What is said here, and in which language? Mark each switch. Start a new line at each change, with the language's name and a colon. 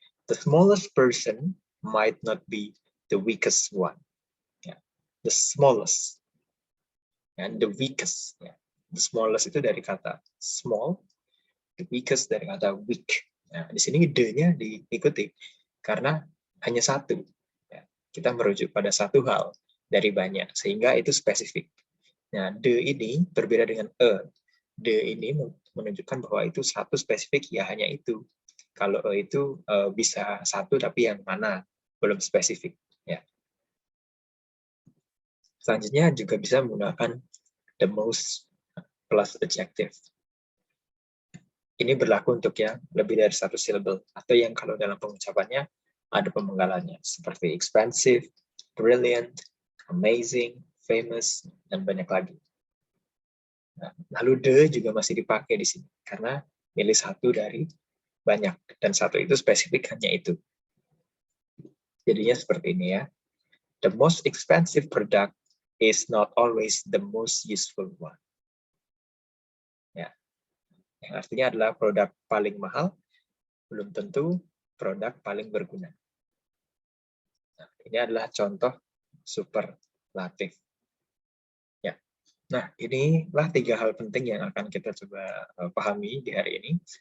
English: The smallest person might not be the weakest one. Ya. The smallest and the weakest. Ya.
Indonesian: The smallest itu dari kata small, the weakest dari kata weak. Nah, di sini the-nya diikuti karena hanya satu. Ya. Kita merujuk pada satu hal dari banyak, sehingga itu spesifik. Nah, the ini berbeda dengan The ini menunjukkan bahwa itu satu spesifik, ya hanya itu. Kalau itu bisa satu, tapi yang mana belum spesifik. Ya. Selanjutnya juga bisa menggunakan the most plus adjective. Ini berlaku untuk yang lebih dari satu syllable, atau yang kalau dalam pengucapannya ada pemenggalannya, seperti expensive, brilliant, amazing, famous, dan banyak lagi. Nah, lalu the juga masih dipakai di sini, karena milih satu dari banyak, dan satu itu spesifik hanya itu. Jadinya seperti ini ya.
English: The most expensive product is not always the most useful one. Ya.
Indonesian: Yang artinya adalah produk paling mahal belum tentu produk paling berguna. Nah, ini adalah contoh superlatif. Ya. Nah, inilah 3 hal penting yang akan kita coba pahami di hari ini.